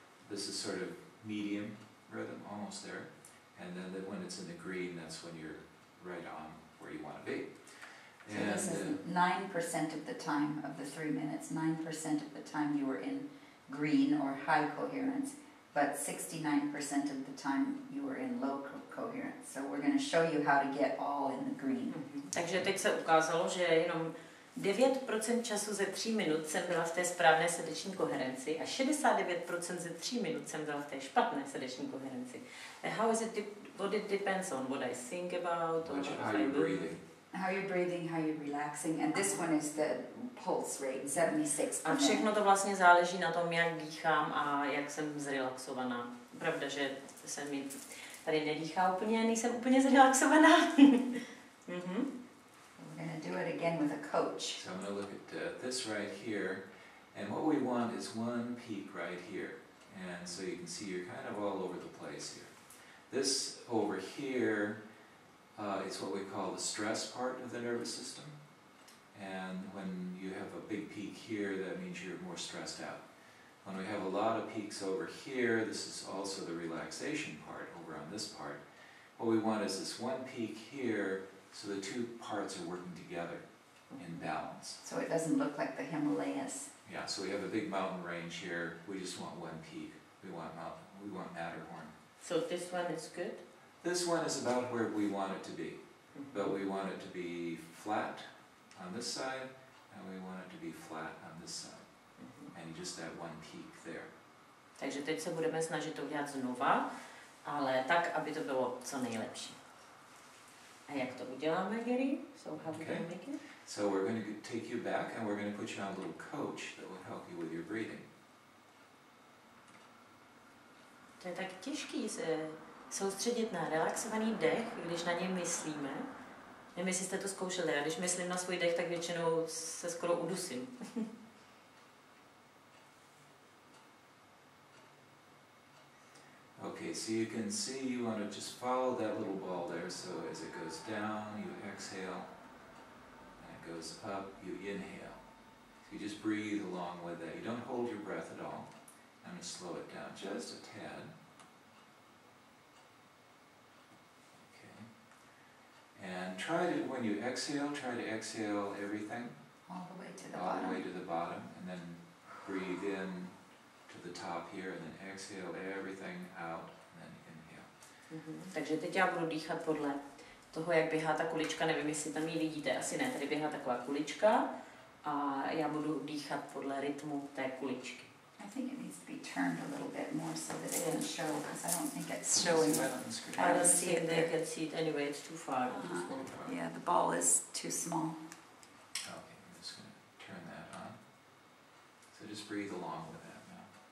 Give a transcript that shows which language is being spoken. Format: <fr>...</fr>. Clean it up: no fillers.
<en>This is sort of medium rhythm, almost there. And then when it's in the green, that's when you're right on where you want to be. So this is 9% of the time of the 3 minutes, 9% of the time you were in green or high coherence, but 69% of the time you were in low coherence. So we're going to show you how to get all in the green.</en> <cs>Takže teď se ukázalo, že jenom 9% času ze 3 minut jsem byla v té správné srdeční koherenci a 69% ze 3 minut jsem byla v té špatné srdeční koherenci.</cs> <en>How is it, what it depends on what I think about, or how you're breathing. How you're breathing, how you're relaxing, and this one is the pulse rate, 76.</en> <cs>A všechno to vlastně záleží na tom, jak dýchám a jak jsem zrelaxovaná. Pravda, že se mi tady nedýchá úplně, nejsem úplně zrelaxovaná.</cs> <en>We're going to do it again with a coach. So I'm going to look at this right here, and what we want is one peak right here. And so you can see you're kind of all over the place here. This over here is what we call the stress part of the nervous system. And when you have a big peak here, that means you're more stressed out. When we have a lot of peaks over here, this is also the relaxation part over on this part. What we want is this one peak here, so the two parts are working together in balance. So it doesn't look like the Himalayas. Yeah, so we have a big mountain range here. We just want one peak. We want Matterhorn. So this one is good? This one is about where we want it to be. But we want it to be flat on this side, and we want it to be flat on this side. And just that one peak there.</en> <cs>Takže teď se budeme snažit to udělat znova, ale tak, aby to bylo co nejlepší. A jak to uděláme, Gary?</cs> <en>So how we can make it? So we're going to take you back and we're going to put you on a little coach that will help you with your breathing.</en> <cs>To je tak těžký se soustředit na relaxovaný dech, když na něj myslíme. Nevím, jestli jste to zkoušeli, a když myslím na svůj dech, tak většinou se skoro udusím.</cs> <en>Okay, so you can see you want to just follow that little ball there. So as it goes down, you exhale, and it goes up, you inhale. So you just breathe along with that. You don't hold your breath at all. I'm going to slow it down just a tad. Okay. And when you exhale, try to exhale everything. All the way to the all bottom. the way to the bottom, and then breathe in to the top here, and then exhale everything out, and then inhale.</en> <cs>Takže teď já budu dýchat podle toho, jak běhá ta kulička. Nevím, jestli tam ji vidíte, asi ne. Tady běhá taková kulička a já budu dýchat podle rytmu té kuličky.</cs> <en>I think it needs to be turned a little bit more so that it can show, because I don't think it's showing. I don't see it. They can see it anyway. It's too far. Yeah, the ball is too small. Okay, I'm just going to turn that on. So just breathe along with that now.</en>